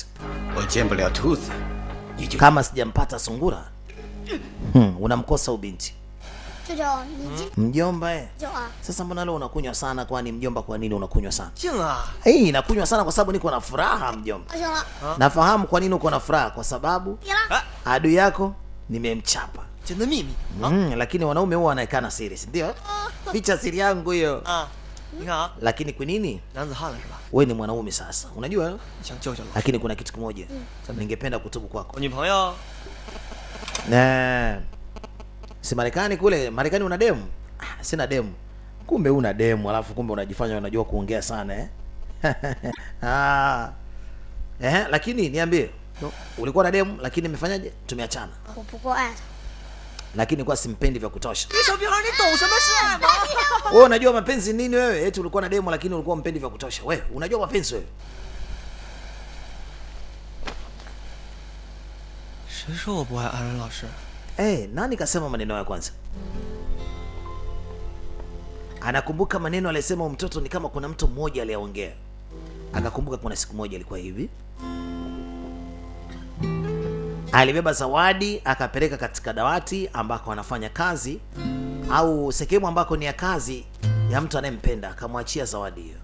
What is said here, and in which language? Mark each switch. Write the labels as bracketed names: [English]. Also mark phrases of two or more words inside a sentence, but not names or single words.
[Chinese] 我见不了兔子，你就 [Swahili] Kama sijampata sungura, unamkosa ubinti. [Chinese] 舅舅，你 [Swahili] Mjomba [Chinese] 舅啊， [Swahili] Sasa mbona leo unakunywa sana? Kwani mjomba, kwa nini unakunywa sana? [Chinese] 静啊， [Swahili] Nakunywa sana kwa sababu niko na furaha mjomba. [Chinese] 不行了， [Swahili] Nafahamu kwa nini uko na furaha, kwa sababu [Chinese] 别了， [Swahili] adui yako nimemchapa. [Chinese] 这的秘密 [Swahili] Lakini wanaume huwa wanaekana siri, si ndio? Ficha siri yangu hiyo. [Chinese] 啊！你看啊， [Swahili] Lakini kwa nini? [Chinese] 男子汉了是吧？ [Swahili] Wewe ni mwanaume sasa, unajua? [Chinese] 想救救我， [Swahili] Lakini kuna kitu kimoja ningependa kutubu kwako. [Chinese] 我女朋友 [Swahili] Si Marekani kule, Marekani una demu? Sina demu. Kumbe una demu, alafu kumbe unajifanya unajua kuongea sana lakini niambie, ulikuwa na demu lakini umefanyaje? Tumeachana. [Chinese] 我不够爱他。 [Swahili] Lakini kwa simpendi vya kutosha. [Chinese] 小屁孩，你懂什么是爱吗？ [Swahili] Wewe unajua mapenzi nini wewe? Eti ulikuwa na demu lakini ulikuwa mpendi vya kutosha. Wewe unajua mapenzi wewe? [Chinese] 谁说我不爱安然老师？ [Swahili] Nani kasema maneno ya kwanza? Anakumbuka maneno aliyesema mtoto, ni kama kuna mtu mmoja aliyeongea. Akakumbuka kuna siku moja ilikuwa hivi. Alibeba zawadi akapeleka katika dawati ambako anafanya kazi au sehemu ambako ni ya kazi ya mtu anayempenda, akamwachia zawadi hiyo.